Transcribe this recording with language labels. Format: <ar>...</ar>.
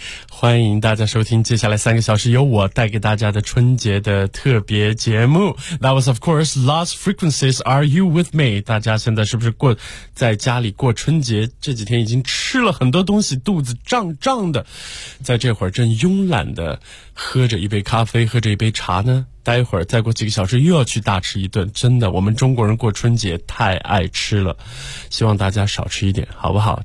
<zh>欢迎大家收听接下来三个小时由我带给大家的春节的特别节目。</zh> <en>That was of course Lost Frequencies, Are You With Me?</en> <zh>大家现在是不是过在家里过春节，这几天已经吃了很多东西，肚子胀胀的，在这会儿正慵懒的喝着一杯咖啡，喝着一杯茶呢？待会儿再过几个小时又要去大吃一顿，真的，我们中国人过春节太爱吃了，希望大家少吃一点好不好。</zh>